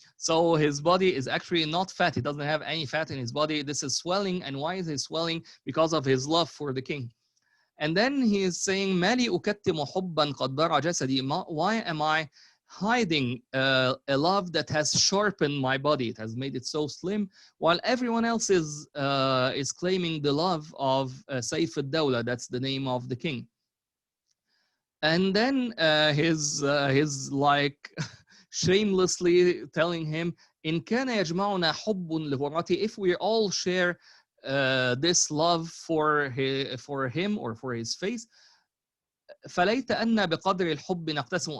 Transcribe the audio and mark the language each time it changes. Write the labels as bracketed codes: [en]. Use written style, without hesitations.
[en] So his body is actually not fat, he doesn't have any fat in his body, this is swelling. And why is he swelling? Because of his love for the king. [ar] And then he is saying, مالي أكتم حبا قد برى جسدي. [en] Why am I hiding a love that has sharpened my body, it has made it so slim, while everyone else is claiming the love of Saif al-Dawla, that's the name of the king. And then his like shamelessly telling him, إن كان يجمعنا حب لغرتي, if we all share this love for him or for his face, فليت أن بقدر الحب نقتسم.